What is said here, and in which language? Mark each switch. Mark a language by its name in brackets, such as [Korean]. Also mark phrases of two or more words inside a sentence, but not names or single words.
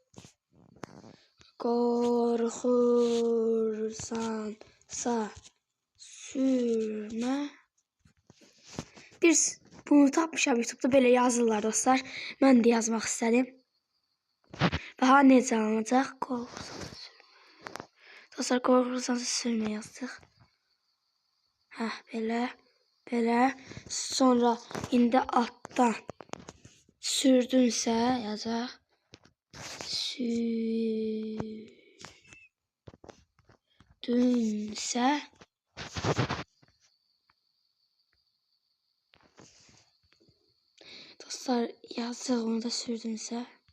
[Azerbaijani] Qorxursansa sürmə. Bunu tapmışam YouTube'da, böyle yazırlar dostlar. [Turkish] Ben de yazmak istedim. [Azerbaijani] Daha necə alınacaq? Dostlar qorxursansa sürmə yazdıq. Belə. Sonra indi altdan sürdünsə yazacaq. Sürdünsə dostlar yazacaq, onu da sürdünsə.